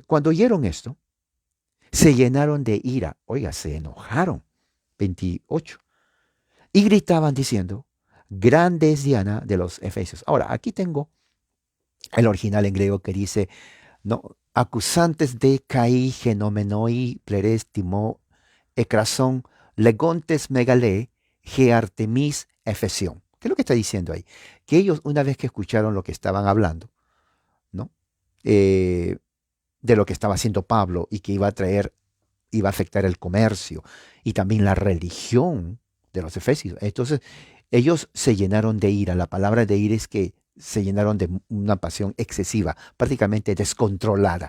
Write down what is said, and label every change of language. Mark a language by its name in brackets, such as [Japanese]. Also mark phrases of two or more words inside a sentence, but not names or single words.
[Spanish] Cuando oyeron esto, se llenaron de ira. Oiga, se enojaron. 28. Y gritaban diciendo, grande es Diana de los Efesios. Ahora, aquí tengo el original en griego que dice, no, [Greek] ἀκούσαντες δὲ καὶ, γενόμενοι, πλήρεις, θυμοῦ, ἔκραζον, λέγοντες μεγάλη, ἡ Ἄρτεμις, Ἐφεσίων. [Spanish] ¿Qué es lo que está diciendo ahí? Que ellos, una vez que escucharon lo que estaban hablando, ¿no? De lo que estaba haciendo Pablo y que iba a afectar el comercio y también la religión de los efesios. Entonces, ellos se llenaron de ira. La palabra de ira es que se llenaron de una pasión excesiva, prácticamente descontrolada.